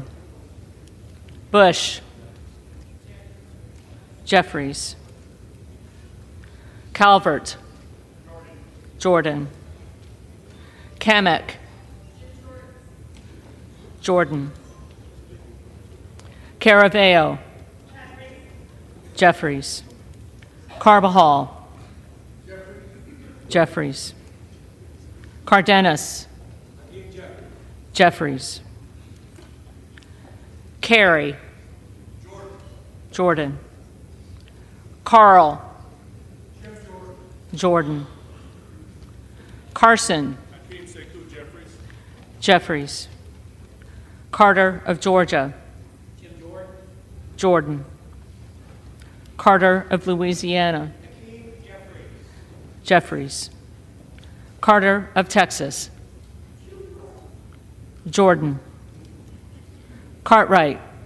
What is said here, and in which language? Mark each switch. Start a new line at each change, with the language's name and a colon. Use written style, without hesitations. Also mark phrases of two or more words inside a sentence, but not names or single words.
English: Bush. Jeffries. Calvert. Jordan. Kamek. Jordan. Caraveo. Jeffries. Carbajal. Jeffries. Cardenas. Jeffries. Carey. Jordan. Carl. Jordan. Carson. Jeffries. Carter of Georgia. Jordan. Carter of Louisiana. Jeffries. Carter of Texas. Jordan. Cartwright.